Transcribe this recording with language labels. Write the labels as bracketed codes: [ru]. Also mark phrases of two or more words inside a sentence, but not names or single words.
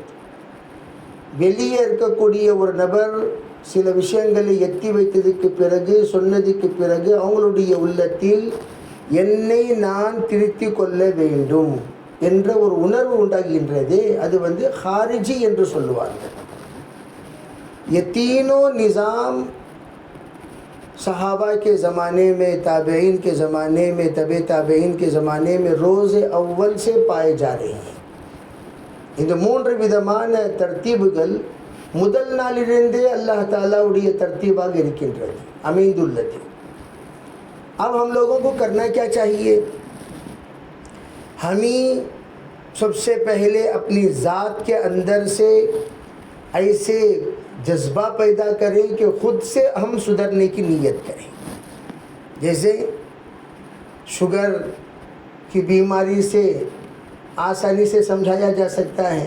[ta] வெளியே இருக்கக்கூடிய ஒரு நபர் சில விஷயங்களை எத்தி வைத்ததுக்கு பிறகு சொன்னதுக்கு பிறகு அவங்களுடைய உள்ளத்தில் என்னை நான் திருத்தி கொள்ள வேண்டும் என்ற ஒரு உணர்வு உண்டாகின்றதே, அது खारिजी என்று சொல்லுவார்கள். [hi] ये तीनों निज़ाम सहाबा के ज़माने में, ताबईन के ज़माने में, तबे ताबईन के ज़माने में रोज़ अव्वल से पाए जा रहे हैं. [ta] இந்த மூன்று விதமான தர்த்தீபுகள் முதல் நாளிலிருந்தே அல்லாஹ் तालाவுடைய தர்த்தீபாக இருக்கின்றது, அமைந்துள்ளது. [hi] अब हम लोगों को करना क्या चाहिए? हमें सबसे पहले अपनी ज़ात के अंदर से ऐसे जज्बा पैदा करें कि ख़ुद से हम सुधरने की नीयत करें. जैसे शुगर की बीमारी से आसानी से समझाया जा सकता है.